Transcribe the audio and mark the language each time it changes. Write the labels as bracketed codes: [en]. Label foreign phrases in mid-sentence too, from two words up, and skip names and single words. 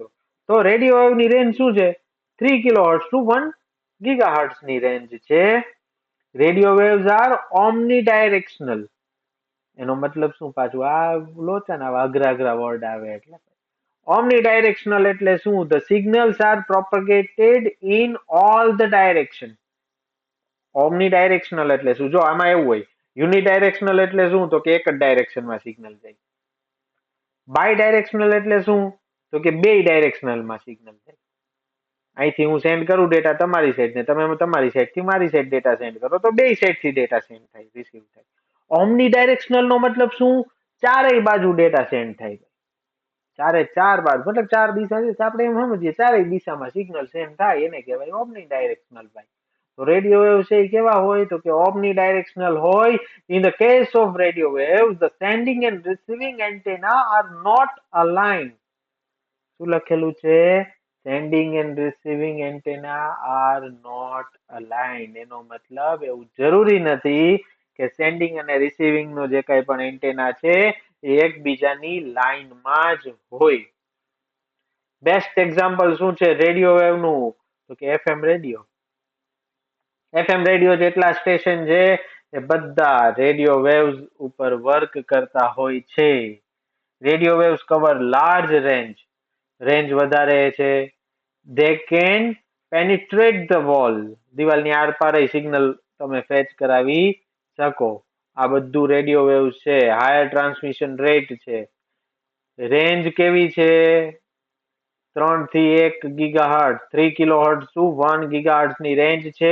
[gu] તો રેડિયો વેવની રેન્જ શું છે [en] 3 kilohertz to 1 gigahertz [gu] ની રેન્જ છે. [en] radio waves are omni directional. [gu] એનો મતલબ શું પાછું આ લોચા ના અઘરા અઘરા વર્ડ આવે એટલે omnidirectional એટલે શું [en] the signals are propagated in all the direction. [gu] omnidirectional એટલે શું જો આમાં એવું હોય યુનિડાયરેક્શનલ એટલે શું તો કે એક જ ડાયરેક્શનમાં સિગ્નલ જાય. બાયડાયરેક્શનલ એટલે શું તો કે બે ડાયરેક્શનલમાં સિગ્નલ જાય. અહીંથી હું સેન્ડ કરું ડેટા તમારી સાઈડ ને તમે તમારી સાઈડ થી મારી સાઈડ ડેટા સેન્ડ કરો તો બે સાઈડ થી ડેટા સેન્ડ થાય રિસીવ થાય. [en] omni directional [gu] નો મતલબ શું ચારેય બાજુ ડેટા સેન્ડ થાય. ચારે ચાર બાજુ મતલબ ચાર દિશા છે આપણે એમ સમજીએ ચારેય દિશામાં સિગ્નલ સેન્ડ થાય એને કહેવાય [en] omni directional [gu] ભાઈ. તો [en] radio wave [gu] છે એ કેવા હોય તો કે [en] omni directional [gu] હોય. [en] In the case of radio waves, the sending and receiving antenna are not aligned. [gu] શું લખેલું છે [en] sending and receiving antenna are not aligned. [gu] એનો મતલબ એવું જરૂરી નથી કે સેન્ડિંગ અને રિસીવિંગ નો જે કઈ પણ એન્ટેના છે એ એકબીજાની લાઈનમાં જ હોય. [en] best example [gu] શું છે [en] radio wave [gu] નું તો કે એફએમ રેડિયો. એફએમ રેડિયો જેટલા સ્ટેશન છે એ બધા [en] radio waves [gu] ઉપર વર્ક કરતા હોય છે. [en] radio waves cover large range. [gu] રેન્જ વધારે છે. [en] they can penetrate the wall. [gu] દિવાલની આરપારે સિગ્નલ તમે ફેચ કરાવી શકો. આ બધું [en] radio waves [gu] છે. [en] higher transmission rate [gu] છે. રેન્જ કેવી છે 3 થી 1 ગીગાહર્ટ્ઝ [en] 3 kilohertz to 1 gigahertz [gu] ની રેન્જ છે.